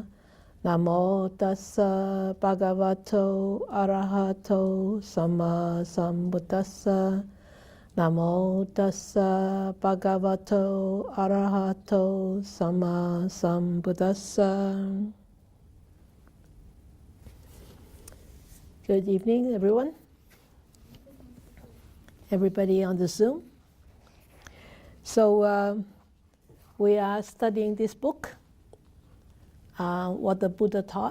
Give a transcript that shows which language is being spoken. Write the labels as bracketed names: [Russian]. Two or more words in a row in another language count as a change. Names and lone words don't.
[Pali] Namo tassa bhagavato arahato sama sambuddhassa. Namo tassa bhagavato arahato sama sambuddhassa. [English] Good evening, everyone. Everybody on the Zoom. So we are studying this book, What the Buddha Taught.